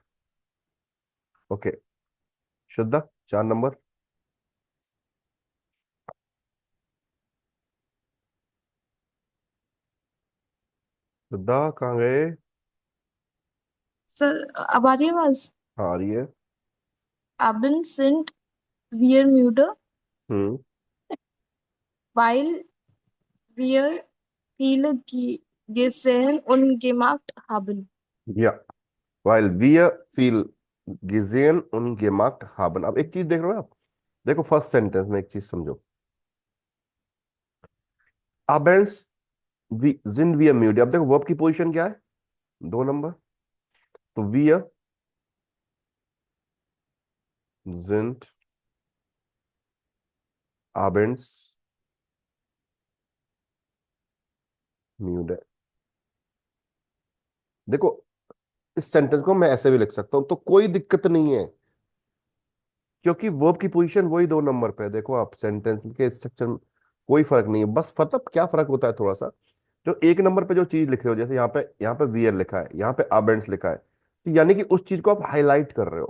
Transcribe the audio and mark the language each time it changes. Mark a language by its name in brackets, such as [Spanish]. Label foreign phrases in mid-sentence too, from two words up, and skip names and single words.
[Hindi] ओके, श्रद्धा, 4 नंबर। श्रद्धा कहाँ गए? सर, अब आ रही है आवाज? हाँ आ रही है। [German] Abend sind wir müde, हम्म weil wir viele gesehen und gemacht haben. या weil wir viel gesehen und gemacht haben। [Hindi] अब एक चीज देख रहे हो आप, देखो [English] first sentence [Hindi] में एक चीज समझो, [German] abends वी sind wir müde, [Hindi] अब देखो वर्ब की पोजीशन क्या है, 2 नंबर। [German] तो wir sind abends müde। [Hindi] देखो, इस सेंटेंस को मैं ऐसे भी लिख सकता हूं, तो कोई दिक्कत नहीं है, क्योंकि वर्ब की पोजीशन वही 2 नंबर पे है। देखो आप, सेंटेंस के स्ट्रक्चर में कोई फर्क नहीं है। बस मतलब क्या फर्क होता है थोड़ा सा, जो 1 नंबर पे जो चीज लिख रहे हो, जैसे यहाँ पे वियर लिखा है, यहाँ पे अबेंड्स लिखा है, तो यानी कि उस चीज को आप हाईलाइट कर रहे हो।